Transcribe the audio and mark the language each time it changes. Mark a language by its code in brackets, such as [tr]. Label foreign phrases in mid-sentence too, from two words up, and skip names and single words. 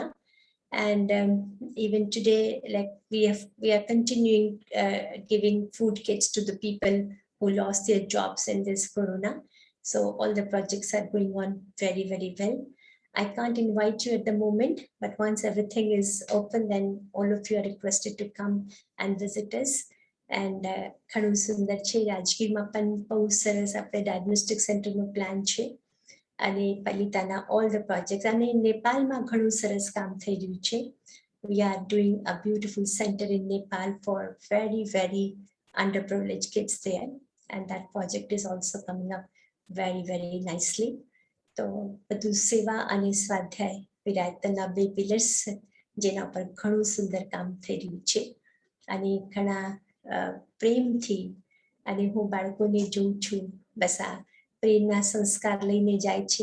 [en] And even today, like we are continuing giving food kits to the people who lost their jobs in this corona. So all the projects are going on very, very well. I can't invite you at the moment, but once everything is open, then all of you are requested to come and visit us. [gu] And ઘણું સુંદર છે. રાજગીરમાં પણ બહુ સરસ આપણે [en] diagnostic centerનો [gu] પ્લાન છે, અને પલિતાના [en] all the projects, [gu] અને નેપાળમાં ઘણું સરસ કામ થઈ રહ્યું છે. [en] We are doing a beautiful center in Nepal for very, very underprivileged kids there, and that project is also coming up very, very nicely. [gu] તો બધું સેવા અને સ્વાધ્યાય વિરાયતના 2 પિલર્સ, જેના પર ઘણું સુંદર કામ થઈ રહ્યું છે. અને ઘણા પ્રેમથી, અને હું બાળકોને જોઉં છું, બસ આ પ્રેમના સંસ્કાર લઈને જાય છે.